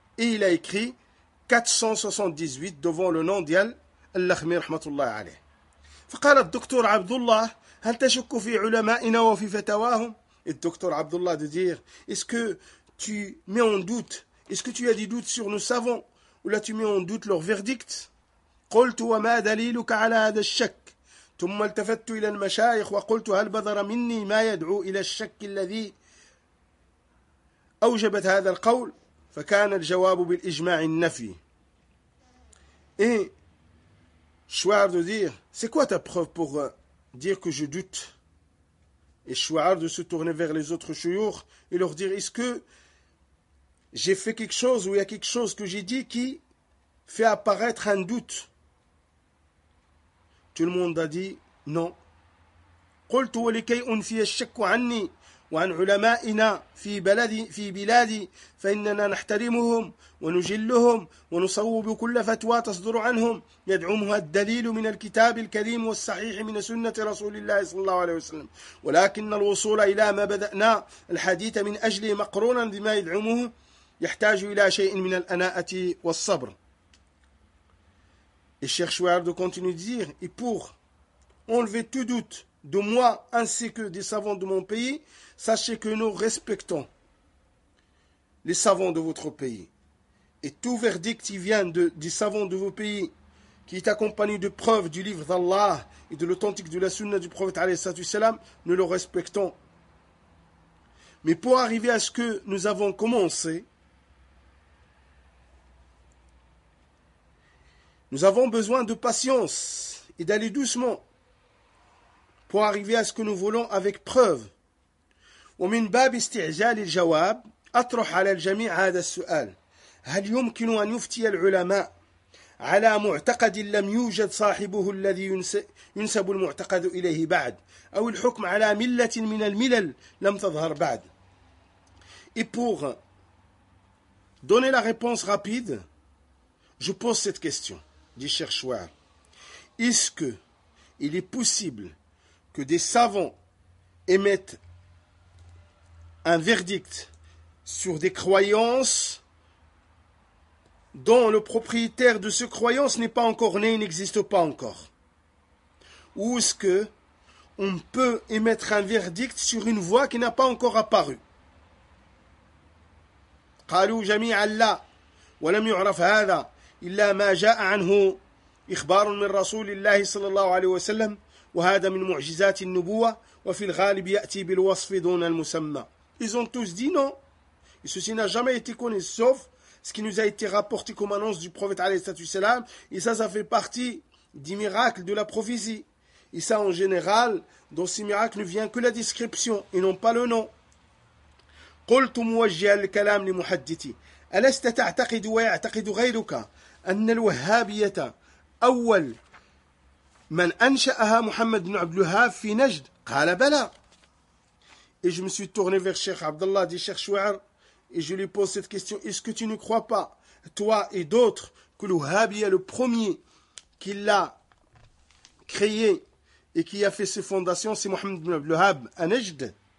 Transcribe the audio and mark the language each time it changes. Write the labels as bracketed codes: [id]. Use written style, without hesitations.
[fr] Et il a écrit 478 devant le nom d'Yal al-Lakhmi [ar] rahmatullah alayh. Faqala [fr] le docteur [ar] Abdullah, hal tashukku fi ulama'ina wa fi fatawahum? [fr] Et le docteur Abdullah de dire, est-ce que tu mets en doute, est-ce que tu as des doutes sur nos savants? Ou là tu mets en doute leur verdict. [ar] قلت وما دليلك على هذا الشك؟ ثم التفت إلى المشايخ وقلت هل بذر مني ما يدعو إلى الشك الذي أوجبت هذا القول؟ فكان الجواب بالإجماع النفي. [fr] Et Chouard de dire, c'est quoi ta preuve pour dire que je doute? Et Chouard de se tourner vers les autres chouyoukh et leur dire, est-ce que j'ai fait quelque chose ou il y a quelque chose que j'ai dit qui fait apparaître un doute? Tout le monde a dit non. [ar] قلت ولكي أنفي الشك عني وعن علمائنا في بلدي في بلادي فإننا نحترمهم ونجلهم ونصوب كل فتوى تصدر عنهم يدعمها الدليل من الكتاب الكريم والصحيح من سنة رسول الله صلى الله عليه وسلم، ولكن الوصول إلى ما بدأنا الحديث من أجله مقرونا بما يدعمه يحتاج إلى شيء من الأناءة والصبر. [fr] Et Cheikh Chouar de continue de dire, et pour enlever tout doute de moi ainsi que des savants de mon pays, sachez que nous respectons les savants de votre pays. Et tout verdict qui vient des savants de vos pays, qui est accompagné de preuves du livre d'Allah et de l'authentique de la sunna du prophète alayhi salam, nous le respectons. Mais pour arriver à ce que nous avons commencé, nous avons besoin de patience et d'aller doucement pour arriver à ce que nous voulons avec preuve. [ar] ومن باب استعجال الجواب أطرح على الجميع هذا السؤال: هل يمكن أن يفتي العلماء على معتقد لم يوجد صاحبه الذي ينسب المعتقد إليه بعد أو الحكم على ملة من الملل لم تظهر بعد؟ [fr] Et pour donner la réponse rapide, je pose cette question. dit Cheikh Chouaib. Est-ce que il est possible que des savants émettent un verdict sur des croyances dont le propriétaire de ce croyance n'est pas encore né, il n'existe pas encore? Ou est-ce que on peut émettre un verdict sur une voix qui n'a pas encore apparu? [ar] قالوا جميعا لا ولم يعرف هذا إلا ما جاء عنه إخبار من رسول الله صلى الله عليه وسلم وهذا من معجزات النبوة وفي الغالب يأتي بالوصف دون المسمى. [fr] Ils ont tous dit non. Et ceci n'a jamais été connu sauf ce qui nous a été rapporté comme annonce du prophète alayhi salam. Et ça fait partie des miracles de la prophétie. Et ça, en général, dans ces miracles ne vient que la description et non pas le nom. [ar] قلت موجه الكلام لمحدثي ألست تعتقد ويعتقد غيرك أن الوهابية أول من أنشأها محمد بن عبد الوهاب في نجد قال بلى [fr] et je me suis tourné vers Cheikh Abdallah dit Cheikh Chouaib et je lui pose cette question est-ce que tu ne crois pas toi et d'autres que le wahhabi est le premier qui l'a créé et qui a fait ses fondations c'est Mohammed bin Abdul Wahhab à Najd.